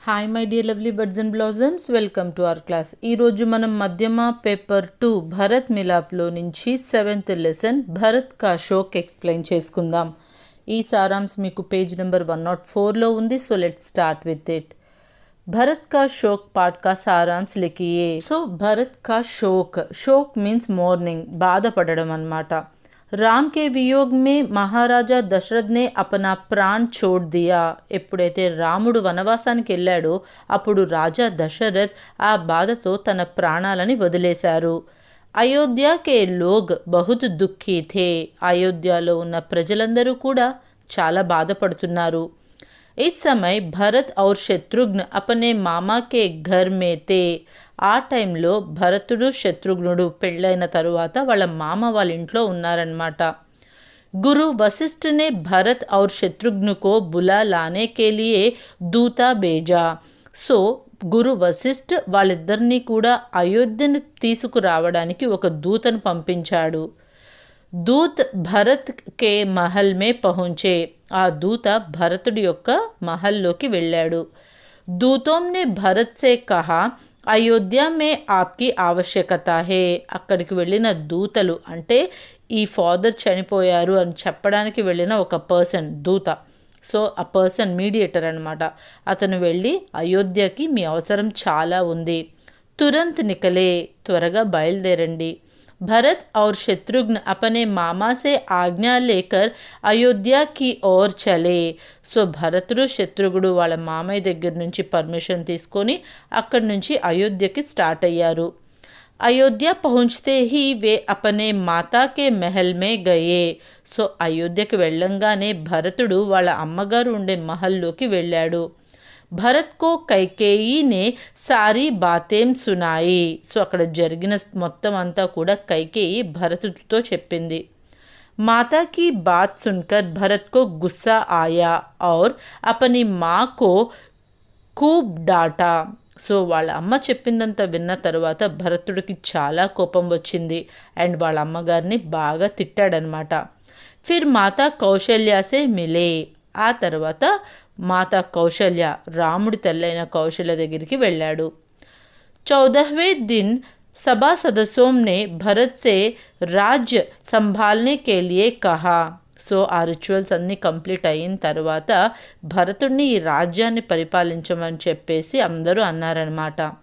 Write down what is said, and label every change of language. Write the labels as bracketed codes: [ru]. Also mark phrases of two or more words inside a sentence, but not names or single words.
[en] Hi my dear lovely birds and blossoms, welcome to our class. [te] ఈరోజు మనం మధ్యమ పేపర్ 2 భరత్ మిలాప్లో నుంచి 7th లెసన్ భరత్ కా షోక్ ఎక్స్ప్లెయిన్ చేసుకుందాం. ఈ సారాంశం మీకు పేజ్ నెంబర్ 104లో ఉంది. [en] So let's start with it. [hi] भरत का शोक पाठ का सारांश लिखिए. सो भरत का शोक [en] means mourning, [te] బాధపడడం అన్నమాట. [hi] राम के वियोग में महाराजा दशरथ ने अपना प्राण छोड़ दिया. [te] ఎప్పుడైతే రాముడు వనవాసానికి వెళ్ళాడో అప్పుడు రాజా దశరథ్ ఆ బాధతో తన ప్రాణాలని వదిలేశారు. [hi] अयोध्या के लोग बहुत दुःखी थे. [te] అయోధ్యలో ఉన్న ప్రజలందరూ కూడా చాలా బాధపడుతున్నారు. [hi] इस समय भरत और शत्रुघ्न अपने मामा के घर में थे. [te] ఆ టైంలో భరతుడు శత్రుఘ్నుడు పెళ్ళైన తరువాత వాళ్ళ మామ వాళ్ళ ఇంట్లో ఉన్నారన్నమాట. [hi] गुरु वशिष्ठ ने भरत और शत्रुघ्न को बुला लाने के लिए दूता भेजा. [te] సో గురు వశిష్ఠ్ వాళ్ళిద్దరినీ కూడా అయోధ్యను తీసుకురావడానికి ఒక దూతను పంపించాడు. [hi] दूत भरत के महल में पहुंचे. [te] ఆ దూత భరతుడి యొక్క మహల్లోకి వెళ్ళాడు. [hi] दूतों ने भरत से कहा अयोध्या में आपकी आवश्यकता है. [te] అక్కడికి వెళ్ళిన దూతలు అంటే ఈ ఫాదర్ చనిపోయారు అని చెప్పడానికి వెళ్ళిన ఒక పర్సన్ దూత. సో ఆ [en] person mediator [te] అనమాట. అతను వెళ్ళి అయోధ్యకి మీ అవసరం చాలా ఉంది. [hi] तुरंत निकले, [te] త్వరగా బయలుదేరండి. [hi] भरत और शत्रुघ्न अपने मामा से आज्ञा लेकर अयोध्या की ओर चले. [te] సో భరతుడు శత్రుఘ్నుడు వాళ్ళ మామయ్య దగ్గర నుంచి పర్మిషన్ తీసుకొని అక్కడి నుంచి అయోధ్యకి స్టార్ట్ అయ్యారు. [hi] अयोध्या पहुंचते ही वे अपने माता के महल में गये. [te] సో అయోధ్యకి వెళ్ళంగానే భరతుడు వాళ్ళ అమ్మగారు ఉండే మహల్లోకి వెళ్ళాడు. [hi] भरत को कैकेयी ने सारी बातें सुनाई. [te] సో అక్కడ జరిగిన మొత్తం అంతా కూడా కైకేయి భరతుడితో చెప్పింది. [hi] మాతా की बात सुनकर भरत को गुस्सा आया और अपनी माँ को खूब डांटा. [te] సో వాళ్ళ అమ్మ చెప్పిందంతా విన్న తర్వాత భరతుడికి చాలా కోపం వచ్చింది అండ్ వాళ్ళ అమ్మగారిని బాగా తిట్టాడనమాట. [hi] फिर माता कौशल्या से मिले. [te] ఆ తర్వాత మాతా కౌశల్య రాముడి తల్లైన కౌశల్య దగ్గరికి వెళ్ళాడు. [hi] 14वें दिन सभा सदस्यों ने भरत से राज्य संभालने के लिए कहा. [te] సో ఆ రిచువల్స్ అన్నీ కంప్లీట్ అయిన తర్వాత భరతుడిని ఈ రాజ్యాన్ని పరిపాలించమని చెప్పేసి అందరూ అన్నారనమాట.